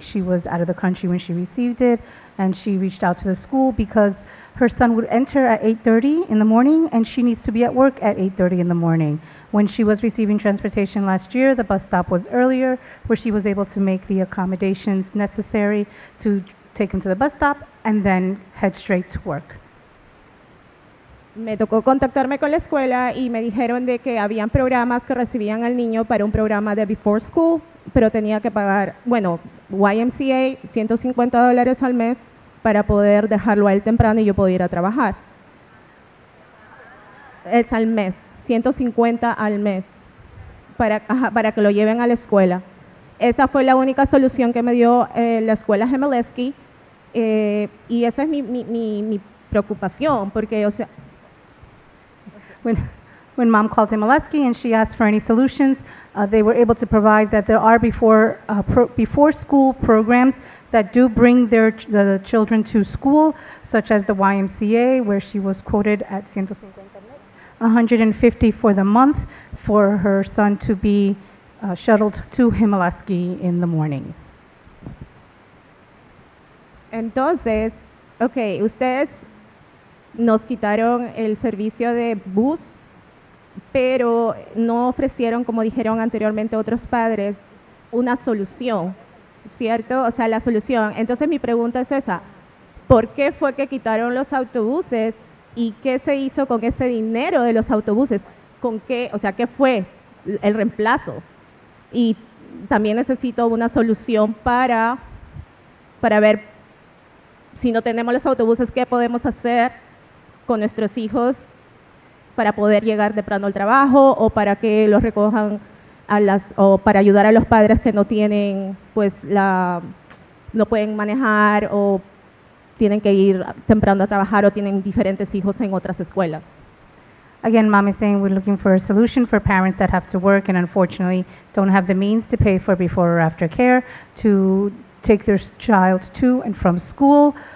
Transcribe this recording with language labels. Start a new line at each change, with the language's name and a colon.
English: She was out of the country when she received it, and she reached out to the school because her son would enter at 8:30 in the morning, and she needs to be at work at 8:30 in the morning. When she was receiving transportation last year, the bus stop was earlier, where she was able to make the accommodations necessary to take him to the bus stop and then head straight to work.
Spanish: Me tocó contactarme con la escuela y me dijeron de que habían programas que recibían al niño para un programa de Before School, pero tenía que pagar, YMCA, $150 al mes para poder dejarlo a él temprano y yo poder ir a trabajar. Es al mes, 150 al mes, para que lo lleven a la escuela. Esa fue la única solución que me dio la escuela Hemeleski, y esa es mi preocupación, porque,
English: When mom called Himalaski and she asked for any solutions, they were able to provide that there are before school programs that do bring the children to school, such as the YMCA, where she was quoted at $150 for the month for her son to be shuttled to Himalaski in the morning.
Spanish: Entonces, ustedes nos quitaron el servicio de bus, pero no ofrecieron, como dijeron anteriormente otros padres, una solución, ¿cierto? O sea, la solución. Entonces mi pregunta es esa: ¿por qué fue que quitaron los autobuses y qué se hizo con ese dinero de los autobuses? ¿Con qué? O sea, ¿qué fue el reemplazo? Y también necesito una solución para ver, si no tenemos los autobuses, ¿qué podemos hacer con nuestros hijos para poder llegar temprano al trabajo o para que los recojan o para ayudar a los padres que no tienen, pues no pueden manejar o tienen que ir temprano a trabajar o tienen diferentes hijos en otras escuelas.
English: Again, Mom is saying we're looking for a solution for parents that have to work and unfortunately don't have the means to pay for before or after care to take their child to and from school.